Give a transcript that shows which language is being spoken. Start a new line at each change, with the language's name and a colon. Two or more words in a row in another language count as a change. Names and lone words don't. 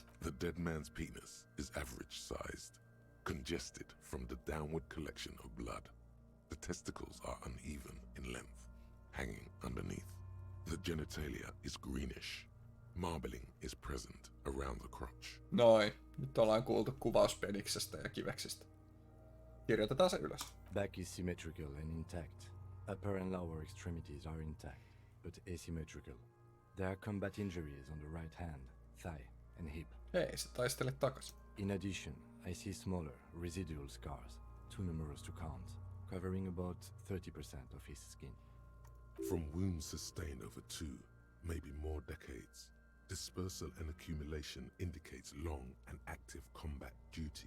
English: The dead man's penis is average-sized, congested from the downward collection of blood. The testicles are uneven in length, hanging underneath. The genitalia is greenish. Marbling is present around the crotch.
Finnish: Noin. Nyt ollaan kuultu kuvaus peniksestä ja kiveksistä. Kirjoitetaan se ylös.
English: Back is symmetrical and intact. Upper and lower extremities are intact, but asymmetrical. There are combat injuries on the right hand, thigh, and hip.
Finnish: Hei, se taistele takas.
English: In addition, I see smaller, residual scars, too numerous to count, covering about 30% of his skin. From wounds sustained over 2, maybe more decades, dispersal and accumulation indicates long and active combat duty.